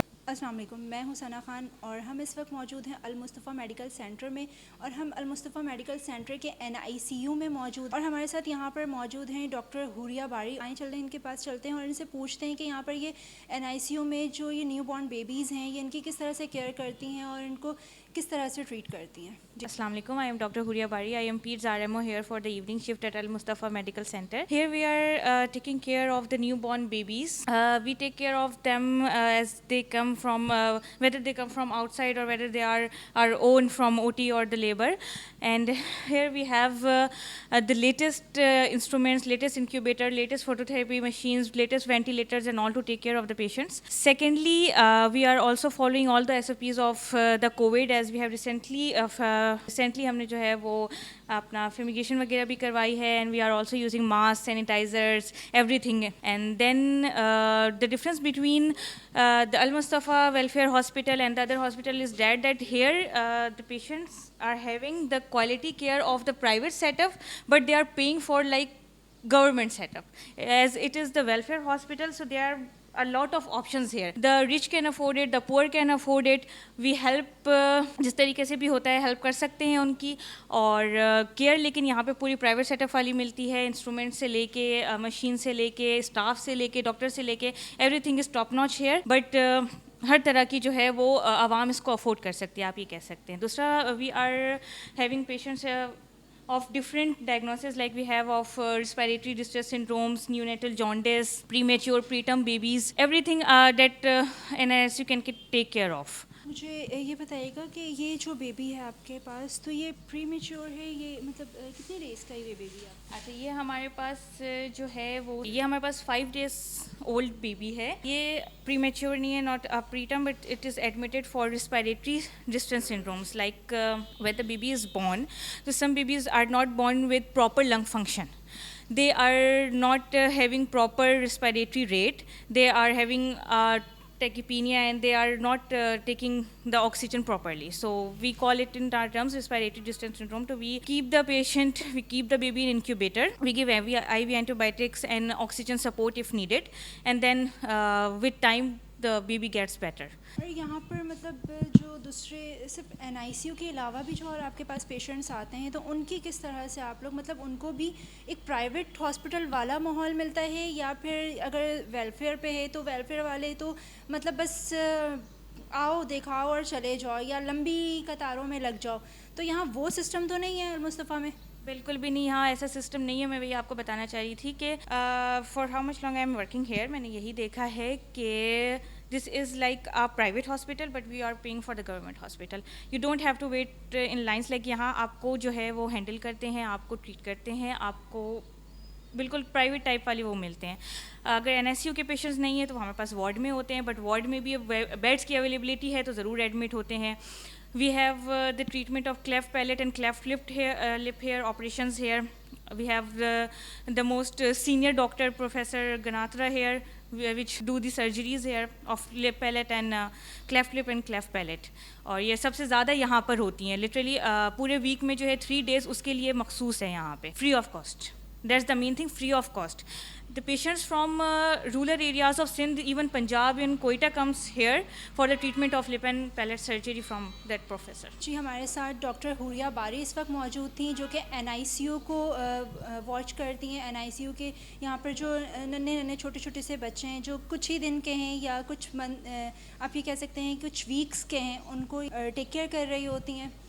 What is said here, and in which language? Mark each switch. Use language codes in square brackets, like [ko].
[ur] السلام علیکم، میں ہوں ثنا خان اور ہم اس وقت موجود ہیں المصطفیٰ میڈیکل سینٹر میں، اور ہم المصطفیٰ میڈیکل سینٹر کے NICU میں موجود، اور ہمارے ساتھ یہاں پر موجود ہیں ڈاکٹر حوریہ باری۔ آئیں چلتے ہیں ان کے پاس چلتے ہیں اور ان سے پوچھتے ہیں کہ یہاں پر یہ NICU میں جو یہ نیو بورن بیبیز ہیں یہ ان کی کس طرح سے کیئر کرتی ہیں اور ان کو کس طرح سے ٹریٹ کرتی ہیں۔ [en] Assalamu alaikum. I am Dr. Huria Bari. I am Peds RMO here for the evening shift at Al Mustafa Medical Center. Here we are taking care of the newborn babies. We take care of them as they come from, whether they come from outside or whether they are our own from OT or the labor. And here we have the latest instruments, latest incubator, latest phototherapy machines, latest ventilators and all to take care of the patients. Secondly, we are also following all the SOPs of the COVID, as we have [ur] recently ہم نے جو ہے وہ اپنا fumigation وغیرہ بھی کروائی ہے، [en] And we are also using mask, sanitizers, everything. And then the difference between the Al Mustafa Welfare Hospital and the other hospital is that here the patients are having the quality care of the private setup, but they are paying for like government setup. As it is the welfare hospital, so there are a lot of options here. The rich can afford it, the poor can afford it. We help [ur] جس طریقے سے بھی ہوتا ہے help کر سکتے ہیں ان کی، اور کیئر لیکن یہاں پہ پوری پرائیویٹ سیٹ اپ والی ملتی ہے، انسٹرومنٹ سے لے کے، مشین سے لے کے، اسٹاف سے لے کے، ڈاکٹر سے لے کے، [en] Everything is top notch here. [ur] But ہر طرح کی جو ہے وہ عوام اس کو افورڈ کر سکتی ہے، آپ یہ کہہ سکتے ہیں. دوسرا، [en] We are having patients of different diagnoses, like we have of respiratory distress syndromes, neonatal jaundice, premature preterm babies, everything that NICU can take care of. [ur] مجھے یہ بتائیے گا کہ یہ جو بیبی ہے آپ کے پاس، تو یہ پری میچور ہے، یہ مطلب کتنی ڈیز کا یہ بیبی ہے؟ اچھا، یہ ہمارے پاس جو ہے وہ یہ ہمارے پاس 5 days اولڈ بیبی ہے. یہ پری میچور نہیں ہے، [en] Not preterm, but it is admitted for respiratory distress syndromes. Like when the baby is born, so some babies are not born with proper lung function. They are not having proper respiratory rate. They are having tachypnea and they are not taking the oxygen properly. So we call it in our terms respiratory distress syndrome. So we keep the patient, we keep the baby in incubator. We give IV antibiotics and oxygen support if needed. And then with time the baby gets better. [ur] اور یہاں پر مطلب جو دوسرے صرف NICU کے علاوہ بھی جو اور آپ کے پاس پیشنٹس آتے ہیں، تو ان کی کس طرح سے آپ لوگ مطلب ان کو بھی ایک پرائیویٹ ہاسپٹل والا ماحول ملتا ہے، یا پھر اگر ویلفیئر پہ ہے تو ویلفیئر والے تو مطلب بس آؤ دکھاؤ اور چلے جاؤ، یا لمبی قطاروں میں لگ جاؤ؟ تو یہاں وہ سسٹم تو نہیں ہے المصطفیٰ میں؟ بالکل بھی نہیں، یہاں ایسا سسٹم نہیں ہے. میں وہی آپ کو بتانا چاہ رہی تھی کہ [en] for how much long I am working here, [ur] میں نے یہی دیکھا ہے کہ [en] This is like a private hospital but we are paying for the government hospital. You don't have to wait in lines. [ur] Like یہاں آپ کو جو ہے وہ ہینڈل کرتے ہیں، آپ کو ٹریٹ کرتے ہیں، آپ کو بالکل پرائیویٹ ٹائپ والے وہ ملتے ہیں. اگر NICU کے پیشنٹس نہیں ہیں تو ہمارے پاس وارڈ میں ہوتے ہیں، بٹ وارڈ میں بھی بیڈس کی اویلیبلٹی ہے تو ضرور ایڈمٹ ہوتے ہیں. [en] We have the treatment of cleft palate and cleft lip hair operations here. We have the most senior doctor, Professor Ganatra here, which do the surgeries here of lip palate and cleft lip and cleft palate. [ur] اور یہ سب سے زیادہ یہاں پر ہوتی ہیں. Literally پورے week میں جو ہے 3 days اس کے لیے مخصوص ہے یہاں پہ، [en] free of cost. That's the main thing, free of cost. The patients from rural areas of Sindh, even Punjab and Quetta comes here for the treatment of lip and palate surgery from that professor. [ur] جی، ہمارے ساتھ doctor حوریہ باری اس وقت موجود تھیں، جو کہ NICU کو watch کرتی ہیں. NICU کے یہاں پر جو ننے چھوٹے چھوٹے سے بچے ہیں جو کچھ ہی دن کے ہیں یا کچھ آپ یہ کہہ سکتے ہیں کچھ ویکس کے ہیں، ان کو ٹیک کیئر کر رہی ہوتی ہیں.